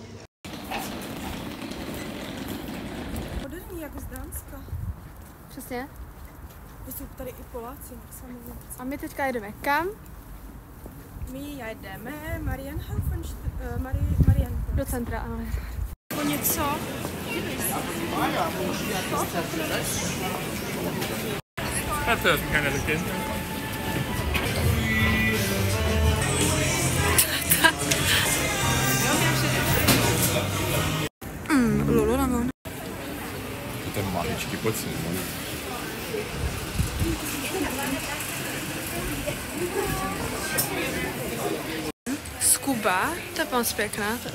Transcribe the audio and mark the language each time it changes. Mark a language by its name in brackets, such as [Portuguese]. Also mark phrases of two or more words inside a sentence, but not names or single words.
[Czech] Moderní, jak z Dánska. Přesně. Jsou tady i Poláci, samozřejmě. A my teďka jedeme kam? My jedeme Marienhofen. Do centra, ale... Jako něco. [German] Hat er keine Legende? [Czech] Lululemon. Ten maličký, pojď si. Skuba, to je moc pěkná.